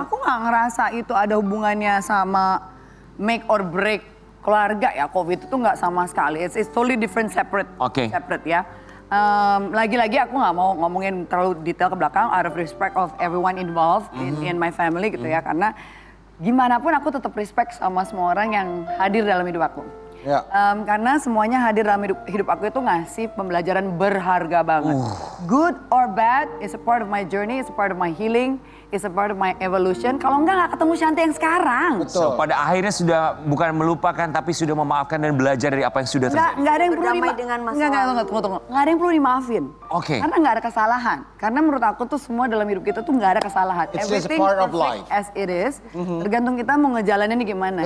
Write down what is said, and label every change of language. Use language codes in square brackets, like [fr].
[id] Aku nggak ngerasa itu ada hubungannya sama [en] make or break [id] keluarga ya. COVID itu nggak sama sekali. [en] It's totally different, separate. Oke. [id] Separate ya. Lagi-lagi aku nggak mau ngomongin terlalu detail ke belakang. [en] Out of respect of everyone involved in my family [id] gitu ya. Karena gimana pun aku tetap respect sama semua orang yang hadir dalam hidup aku. Ya. Karena semuanya hadir dalam hidup aku itu ngasih pembelajaran berharga banget. [en] Good or bad is a part of my journey, is a part of my healing, is a part of my evolution. [id] Kalau nggak ketemu Shanti yang sekarang. Betul. so, pada akhirnya sudah bukan melupakan tapi sudah memaafkan dan belajar dari apa yang sudah terjadi. Nggak ada yang perlu Berdamai dengan masa Nggak, lalu. tunggu. Nggak ada yang perlu dimaafin. Oke. Karena nggak ada kesalahan. Karena menurut aku tuh semua dalam hidup kita tuh nggak ada kesalahan. [en] It's just a part of perfect life. as it is. [id] Tergantung kita mau ngejalaninnya gimana.